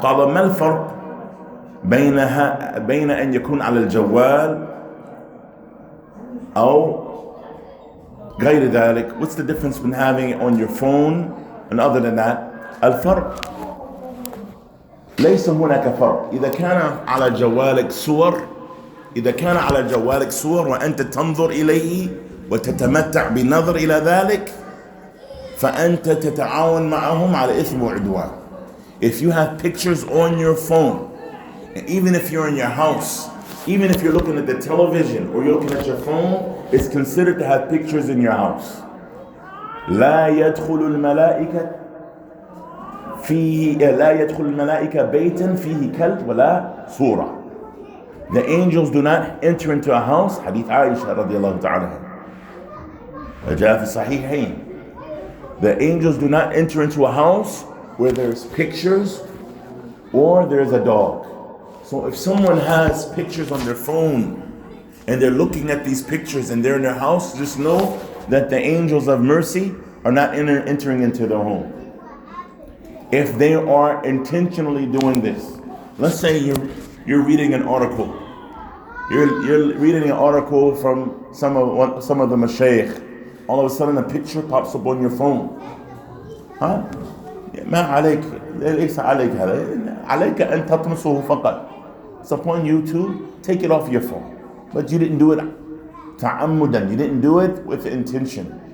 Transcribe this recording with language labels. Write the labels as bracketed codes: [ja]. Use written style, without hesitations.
[ar] قال ما الفرق بين أن يكون على الجوال أو غير ذلك? [en] What's the difference between having it on your phone and other than that? [ar] الفرق ليس هناك فرق. إذا كان على جوالك صور، إذا كان على جوالك صور وأنت تنظر إليه وتتمتع بالنظر إلى ذلك، فأنت تتعاون معهم على إثم وعدوان. [en] If you have pictures on your phone, and even if you're in your house, even if you're looking at the television or you're looking at your phone, it's considered to have pictures in your house. [ar] لا يدخل الملائكة بيتا فيه كلب ولا صورة. [en] The angels do not enter into a house. [ar] حديث عائشة رضي الله تعالى عنها جاء في الصحيحين. [en] The angels do not enter into a house where there's pictures or there's a dog. So if someone has pictures on their phone and they're looking at these pictures and they're in their house, just know that the angels of mercy are not entering into their home. If they are intentionally doing this, let's say you're reading an article. You're reading an article from some of the mashayikh. All of a sudden a picture pops up on your phone. [ar] ها؟ ما عليك، ليس عليك هذا، عليك أن تطمسه فقط. [en] It's upon you to take it off your phone. But you didn't do it تعمدا. You didn't do it with intention.